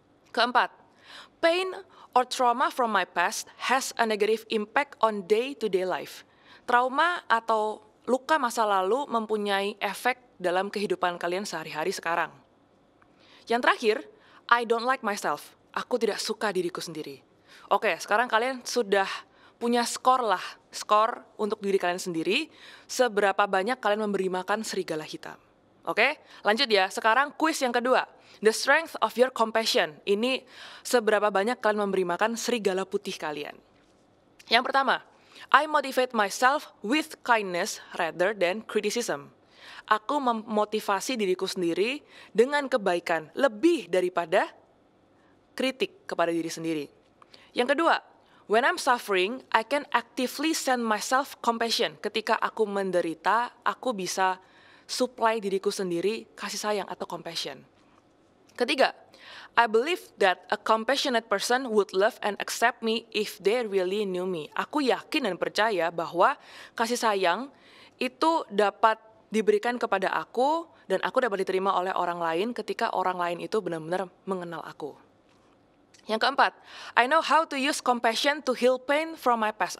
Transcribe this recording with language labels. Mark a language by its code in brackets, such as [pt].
[en] Keempat, pain or trauma from my past has a negative impact on day-to-day life. [id] Trauma atau luka masa lalu mempunyai efek dalam kehidupan kalian sehari-hari sekarang. Yang terakhir, [en] I don't like myself. [id] Aku tidak suka diriku sendiri. Oke, sekarang kalian sudah punya skor untuk diri kalian sendiri, seberapa banyak kalian memberi makan serigala hitam. Oke, lanjut ya. Sekarang kuis yang kedua. [en] The strength of your compassion. [id] Ini seberapa banyak kalian memberi makan serigala putih kalian. Yang pertama, [en] I motivate myself with kindness rather than criticism. [id] Aku memotivasi diriku sendiri dengan kebaikan lebih daripada kritik kepada diri sendiri. Yang kedua, [en] when I'm suffering, I can actively send myself compassion. [id] Ketika aku menderita, aku bisa supply diriku sendiri kasih sayang atau compassion. [en] Ketiga, I believe that a compassionate person would love and accept me if they really knew me. [id] Aku yakin dan percaya bahwa kasih sayang itu dapat diberikan kepada aku dan aku dapat diterima oleh orang lain ketika orang lain itu benar-benar mengenal aku. Yang keempat, [en] I know how to use compassion to heal pain from my past.